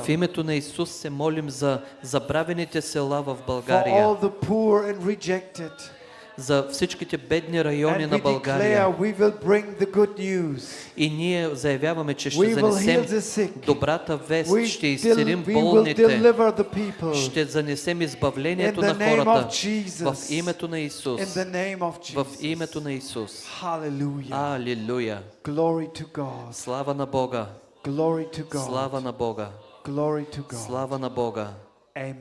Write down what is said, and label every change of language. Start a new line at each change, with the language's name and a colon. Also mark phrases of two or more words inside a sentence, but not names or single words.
Bulgarian: В името на Исус се молим за забравените села в
English: For
Bulgarian: България,
English: all the poor and rejected.
Bulgarian: за всичките бедни райони
English: And
Bulgarian: на
English: we
Bulgarian: България.
English: declare we will bring the good news.
Bulgarian: И ние заявяваме, че
English: We
Bulgarian: ще
English: will heal
Bulgarian: занесем
English: the sick.
Bulgarian: добрата вест,
English: We
Bulgarian: ще изцелим
English: will
Bulgarian: болните,
English: deliver the people.
Bulgarian: ще занесем избавлението
English: In
Bulgarian: на
English: the name
Bulgarian: хората
English: of Jesus.
Bulgarian: в името на Исус.
English: In the name of
Bulgarian: В
English: Jesus.
Bulgarian: името на Исус.
English: Hallelujah.
Bulgarian: Алилуя!
English: Glory to God.
Bulgarian: Слава на Бога!
English: Glory to God.
Bulgarian: Слава на Бога!
English: Glory to God.
Bulgarian: Слава на Бога!
English: Amen.